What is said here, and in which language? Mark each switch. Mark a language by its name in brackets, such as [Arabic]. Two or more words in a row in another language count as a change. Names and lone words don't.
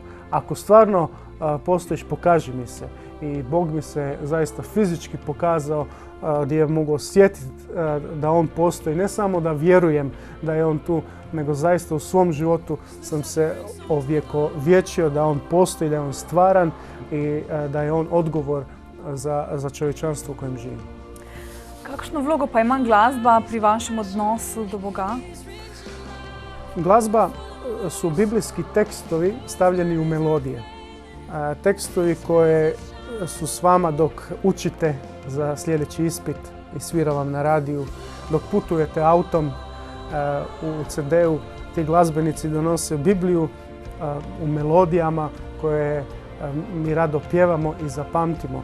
[Croatian] Ako stvarno postojiš, pokaži mi se. I Bog mi se zaista fizički pokazao gdje mogu osjetiti da On postoji. Ne samo da vjerujem da je On tu, nego zaista u svom životu sam se ovjekovječio da On postoji, da je On stvaran i da je On odgovor za čovječanstvo u kojem živim. [Slovenian] Kakšno vlogo pa ima glasba pri vašem odnosu do Boga? [Croatian] Glazba su biblijski tekstovi stavljeni u melodije. Tekstovi koje su s vama dok učite za sljedeći ispit i svira vam na radiju, dok putujete autom, u CD-u ti glazbenici donose Bibliju u melodijama koje mi rado pjevamo i zapamtimo.